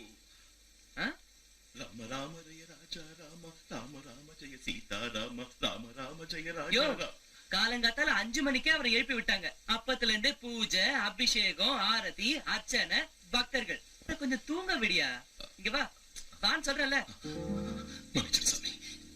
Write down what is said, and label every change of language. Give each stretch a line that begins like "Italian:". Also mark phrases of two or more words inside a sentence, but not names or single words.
Hindi: राम राम जय राजा राम, राम राम जय सीता राम, राम राम जय राजा राम।
Tamil: காலங்காத்தால 5 மணிக்கே அவரை எழுப்பி விட்டாங்க. அப்பத்துல இருந்து பூஜை, அபிஷேகம், ஆரதி, அர்ச்சனை, பக்தர்கள். கொஞ்சம் தூங்க விடியா. இங்க வா, வான்னு சொல்றல. மன்னிச்சிரு சாமி,